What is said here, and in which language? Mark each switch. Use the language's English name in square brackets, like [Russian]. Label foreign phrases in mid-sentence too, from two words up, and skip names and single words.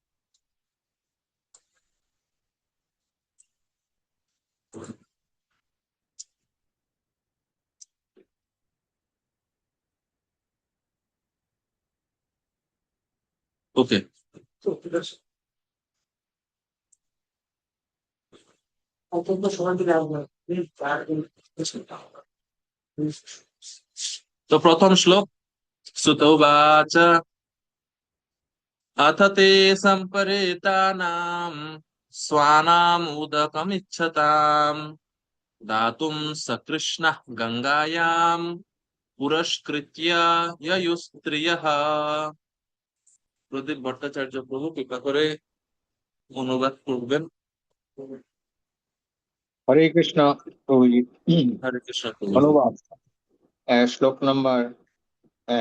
[English] ওকে। [Bangla] তো প্রথম শ্লোক, [Sanskrit] সুত উবাচ अथ ते सम्परेतानाम् स्वानामुदकमिच्छताम् दातुं सकृष्णः गङ्गायाम् পুরস্কৃত্য ययुस्त्रियः। [Bangla] প্রদীপ ভট্টাচার্য প্রভু কৃপা করে অনুবাদ করবেন। হরে কৃষ্ণ প্রভুজি। হরে কৃষ্ণ প্রভু। অনুবাদ। শ্লোক নম্বর 1।